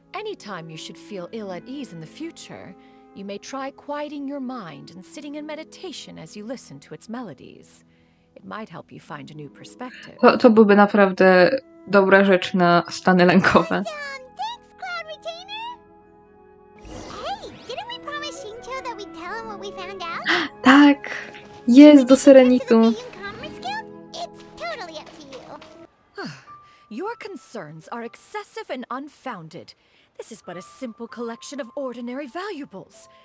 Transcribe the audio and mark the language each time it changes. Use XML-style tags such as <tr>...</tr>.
<en>Anytime you should feel ill at ease in the future, you may try quieting your mind and sitting in meditation as you listen to its melodies. It might help you find a new perspective.</en> <pl>To byłby naprawdę dobra rzecz na stany lękowe.</pl> <en>Thanks, Cloud Retainer. Hey, didn't we promise Shincho that we'd tell him what we found out?</en> <pl>Tak, jest do Serenitu.</pl> <en>It's totally up to you. Your concerns are excessive and unfounded. This is but a simple collection of ordinary valuables.</en>